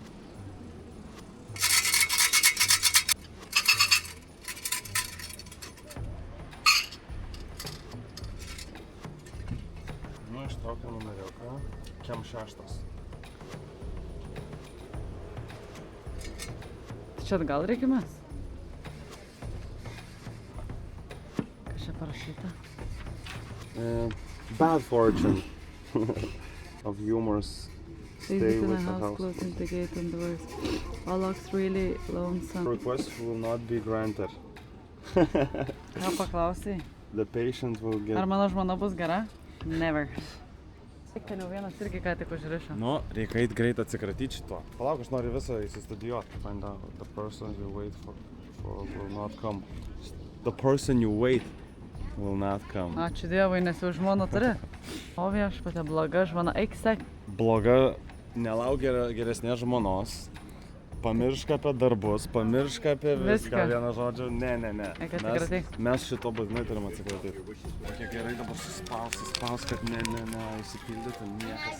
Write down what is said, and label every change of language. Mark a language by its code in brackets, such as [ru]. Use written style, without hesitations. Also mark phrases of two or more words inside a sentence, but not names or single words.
[lt] Nu, ištraukiu numeriuką. Kem 6. Čia atgal reikia mes? Kas čia parašyta? [en] Bad fortune. Of humors. Stay with the house. Closing the gate and doors. All looks really lonesome. Request will not be granted. [lt] Ką paklausai? [en] The patient will get... [lt] Ar mano žmona bus gera? Never. Ten jau vienas irgi ką tik užrišo. Nu, reikia eit greit atsikratyti šito. Palauk, aš noriu visą įsistudijuoti. [en] Find out the person you wait for will not come. The person you wait will not come. [lt] Ačiū Dievui, nes jau žmoną turi. O viešpatie, bloga žmona, eik sek. Bloga, nelauk geresnės žmonos. Pamiršk apie darbus, pamiršk apie viską. Vieną žodžiu, ne. Mes šito būtinai turim atsikratyti. Kiek gerai dabar suspaus, kad įsipildytų niekas.